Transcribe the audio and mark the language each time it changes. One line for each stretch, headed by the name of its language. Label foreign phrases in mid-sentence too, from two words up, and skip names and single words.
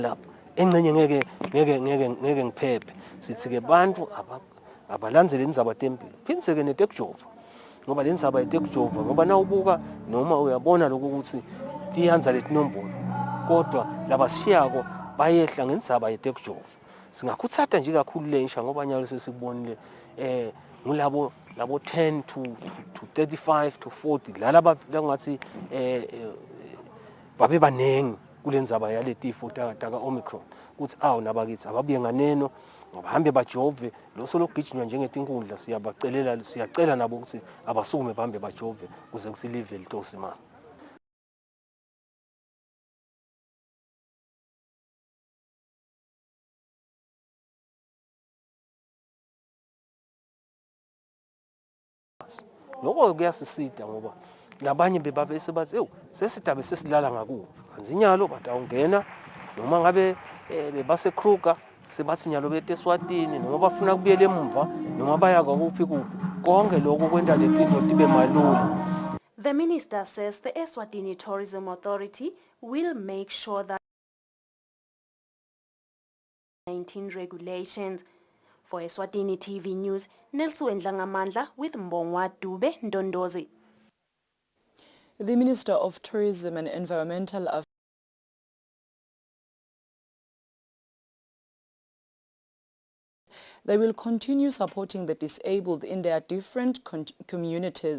Swati: lapha engcenye ngeke ngiphephe sithi ke bantu abalandzele indzaba tempilo phindze ke netekujova ngoba le ndzaba yetekujova ngoba nawubuka noma uyabona lokho ukuthi tiyanza letinombolo kodwa labasishiyako bayehla ngendzaba yetekujova singakhutsata nje kakhulu lensha ngoba nyalo sesibonile ngulabo 10 to 35 to 40 lalaba ngathi babe banengi kulendzaba yaletifo taka Omicron ukuthi awu nabakithi ababuye nganeno bahambe bajove loso lokugijinywa njengetinkundla siyacela nabo ukuthi abasukume bahambe bajove kuze kusilive litosimama. Lokho kuyasisida ngoba nabanye bebabese bathi ewu sesitabe sesilala ngakuphi kanzinyalo bathi awungena noma ngabe bebase Kruger sebathi nyalo bete Eswatini noma bafuna kubuyela emva noma baya kwakuphi konke lokho kwenda letinto tibe malula.
English: The minister says the Eswatini Tourism Authority will make sure that COVID-19 regulations. For Eswatini TV News, Nelson Ngamandla with Mbongwa Dube Ndondozi. The Minister of Tourism and Environmental Affairs they will continue supporting the disabled in their different communities.